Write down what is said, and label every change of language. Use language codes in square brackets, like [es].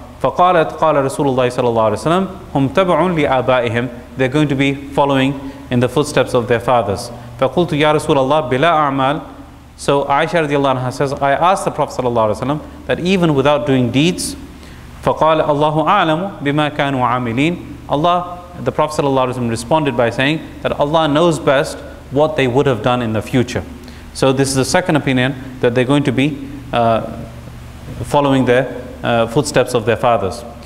[ar] فقالت قال رسول الله صلى الله عليه وسلم هم تبع لآبائهم. [en] They're going to be following in the footsteps of their fathers. [ar] فقلت يا رسول الله بلا أعمال. [en] So Aisha radiallahu anha says, I asked the Prophet sallallahu alaihi wasallam that even without doing deeds, [ar] فقال الله أعلم بما كانوا عاملين. [en] Allah, the Prophet sallallahu alaihi wasallam responded by saying that Allah knows best what they would have done in the future. So this is the second opinion, that they're going to be following their footsteps of their fathers.